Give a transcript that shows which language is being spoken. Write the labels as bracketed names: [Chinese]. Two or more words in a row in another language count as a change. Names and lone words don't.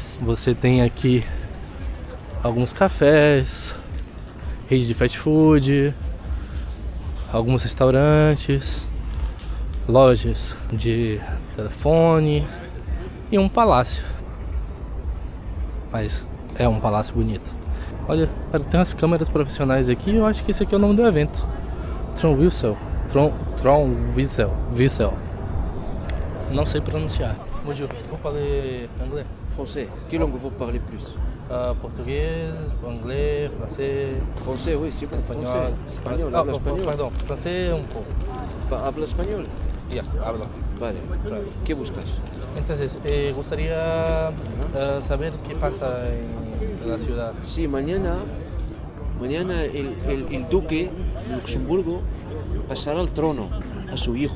[Portuguese] Você tem aqui alguns cafés, rede de fast food, alguns restaurantes, lojas de telefone e um palácio. Mas é um palácio bonito. Olha, tem umas câmeras profissionais aqui. Eu acho que esse aqui é o nome do evento. Tronwissel. Tronwissel. Não sei pronunciar. [French] Bonjour. Vous parlez anglais? Français. Quelle langue vous parlez plus? Português, anglais, français, Français, oui, c'est bon. [Portuguese] espanhol. [French] Français. Espagnol, habla espagnol. Pardon, [Portuguese] francês um pouco. [Spanish] Habla espagnol? Yeah, hablo. Vale. ¿Qué buscas? Entonces, gustaría saber qué pasa en la ciudad. Sí, mañana el duque de Luxemburgo pasará al trono a su hijo.